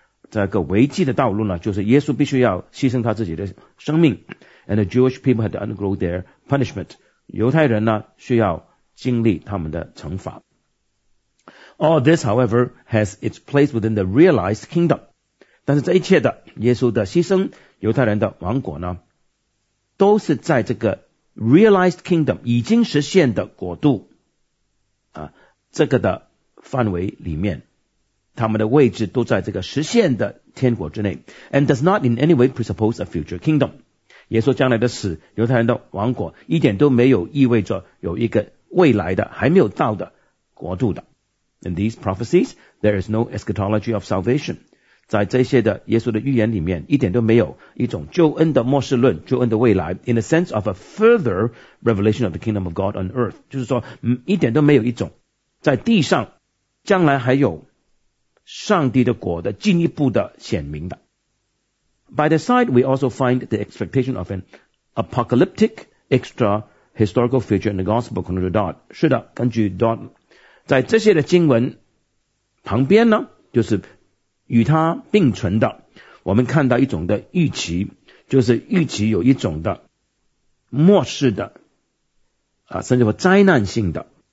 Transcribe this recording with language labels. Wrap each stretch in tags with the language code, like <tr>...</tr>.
<zh>这个危机的道路呢，就是耶稣必须要牺牲他自己的生命。</zh> <en>And the Jewish people had to undergo their punishment.</en> <zh>犹太人呢需要经历他们的惩罚。</zh> <en>All this, however, has its place within the realized kingdom.</en> <zh>但是这一切的耶稣的牺牲、犹太人的王国呢，都是在这个 realized kingdom 已经实现的国度啊这个的范围里面。他们的位置都在这个实现的天国之内 ，</zh> <en>and does not in any way presuppose a future kingdom。</en> <zh>耶稣将来的死，犹太人的王国，一点都没有意味着有一个未来的还没有到的国度的。</zh> <en>In these prophecies, there is no eschatology of salvation。</en> <zh>在这些的耶稣的预言里面，一点都没有一种救恩的末世论、救恩的未来。</zh> <en>In the sense of a further revelation of the kingdom of God on earth，</en> <zh>就是说，一点都没有一种在地上将来还有。上帝的国的进一步的显明的。</zh> <en>By the side, we also find the expectation of an apocalyptic extra historical future in the gospel according to Dodd.</en> <zh>是的，根据 Dodd， 在这些的经文旁边呢，就是与它并存的，我们看到一种的预期，就是预期有一种的末世的啊，甚至说灾难性的。</zh>